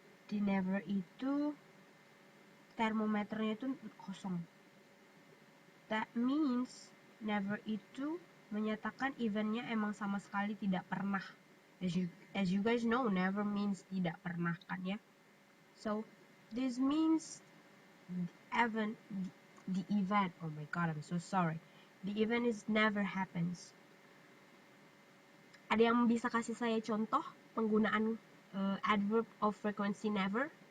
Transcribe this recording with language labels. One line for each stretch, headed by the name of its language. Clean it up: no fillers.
Indonesian: Di never itu termometernya itu kosong.
English: That means
Indonesian: never itu menyatakan eventnya emang sama sekali tidak pernah.
English: As you guys know, never means
Indonesian: tidak pernah kan ya.
English: So this means the event, oh my god, I'm so sorry, the event is never happens.
Indonesian: Ada yang bisa kasih saya contoh penggunaan adverb of frequency never?